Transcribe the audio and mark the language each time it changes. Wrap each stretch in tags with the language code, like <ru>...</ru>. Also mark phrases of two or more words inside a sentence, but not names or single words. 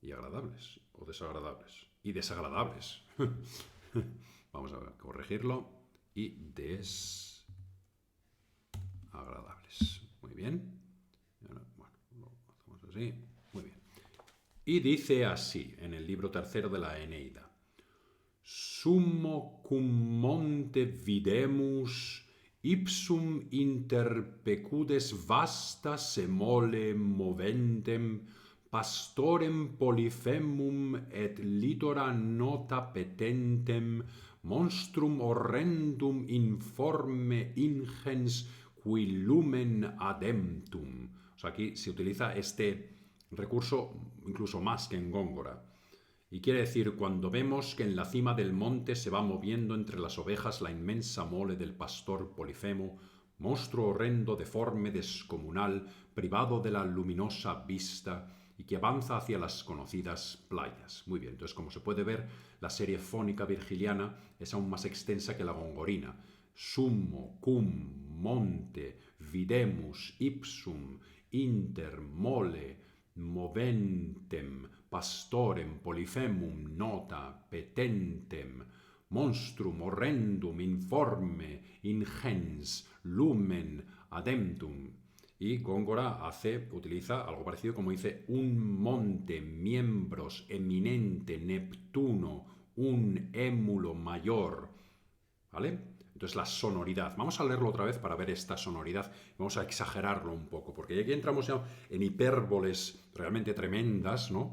<es>y agradables, o desagradables, y desagradables. Vamos a ver, corregirlo, y desagradables. Muy bien. Bueno, lo hacemos así. Muy bien. Y dice así, en el libro tercero de la Eneida.</es> <la>Summo cum monte videmus ipsum inter pecudes vasta semole moventem pastorem polypemum et litora nota petentem monstrum horrendum informe ingens qui lumen ademptum.</la> <es>O sea, aquí se utiliza este recurso incluso más que en Góngora. Y quiere decir, cuando vemos que en la cima del monte se va moviendo entre las ovejas la inmensa mole del pastor Polifemo, monstruo horrendo, deforme, descomunal, privado de la luminosa vista y que avanza hacia las conocidas playas. Muy bien, entonces como se puede ver, la serie fónica virgiliana es aún más extensa que la gongorina.</es> <la>Summo, cum, monte, videmus, ipsum, inter, mole, moventem, pastorem, polypemum, nota, petentem, monstrum horrendum, informe, ingens, lumen, ademptum.</la> <es>Y Góngora utiliza algo parecido como dice un monte, miembros, eminente, Neptuno, un émulo mayor. ¿Vale? Entonces la sonoridad. Vamos a leerlo otra vez para ver esta sonoridad. Vamos a exagerarlo un poco, porque aquí entramos ya en hipérboles realmente tremendas, ¿no?</es>